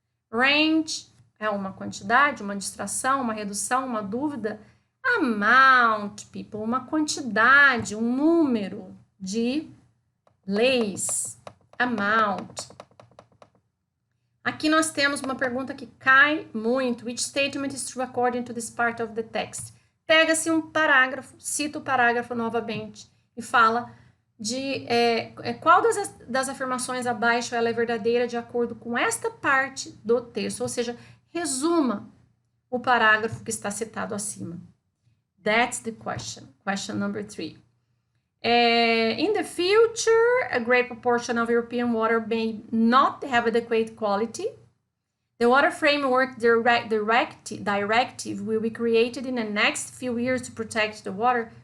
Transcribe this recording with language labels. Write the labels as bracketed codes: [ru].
[pt] Range é uma quantidade, uma distração, uma redução, uma dúvida. Amount, people, uma quantidade, um número de leis. Amount. Aqui nós temos uma pergunta que cai muito. [en] Which statement is true according to this part of the text? [pt] Pega-se um parágrafo, cita o parágrafo novamente e fala de qual das afirmações abaixo ela é verdadeira de acordo com esta parte do texto, ou seja, resuma o parágrafo que está citado acima. [en] That's the question. Question number 3. In the future, a great proportion of European water may not have adequate quality. The Water Framework Directive will be created in the next few years to protect the water.